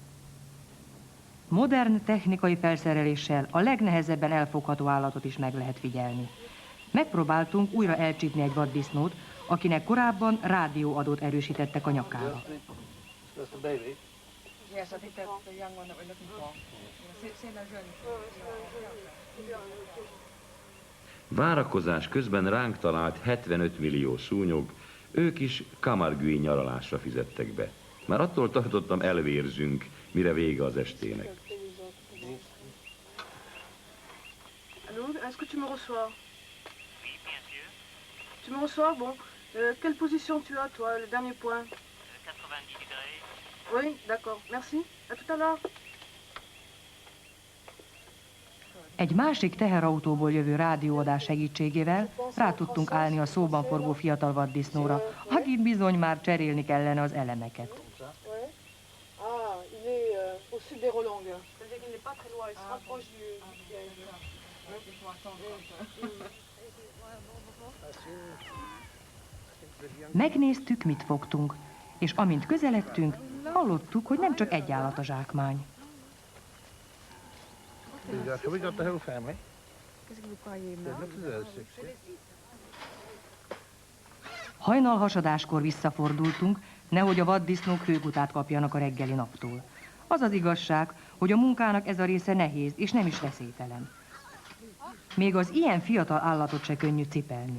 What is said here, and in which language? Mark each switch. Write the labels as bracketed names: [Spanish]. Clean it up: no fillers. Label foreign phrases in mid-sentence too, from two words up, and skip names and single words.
[Hungarian] Modern technikai felszereléssel a legnehezebben elfogható állatot is meg lehet figyelni. Megpróbáltunk újra elcsípni egy vaddisznót, akinek korábban rádióadót erősítettek a nyakára. [English] That's the baby. Yes, I think that's the young one that we're looking for. See those really? [Hungarian] Várakozás közben ránk talált 75 millió szúnyog, ők is Camargue nyaralásra fizettek be. Már attól tartottam, elvérzünk, mire vége az estének. [French] Allô, est-ce que tu me reçois? Oui, bien sûr. Tu me reçois? Bon. Quelle position tu as, toi, le dernier point? 90 degrés. Oui, d'accord. Merci. À tout à l'heure. [Hungarian] Egy másik teherautóból jövő rádióadás segítségével rá tudtunk állni a szóban forgó fiatal vaddisznóra, akit bizony már cserélni kellene az elemeket. [French] Ouais. Ah, il est au sud des Rolangues. C'est-à-dire qu'il n'est pas très loin, il se rapproche du... [Hungarian] Megnéztük, mit fogtunk, és amint közeledtünk, hallottuk, hogy nem csak egy állat a zsákmány. [English] So we got the whole family. There's not those 60. [Hungarian] Hajnal hasadáskor visszafordultunk, nehogy a vaddisznók hőgutát kapjanak a reggeli naptól. Az az igazság, hogy a munkának ez a része nehéz és nem is veszélytelen. Még az ilyen fiatal állatot se könnyű cipelni.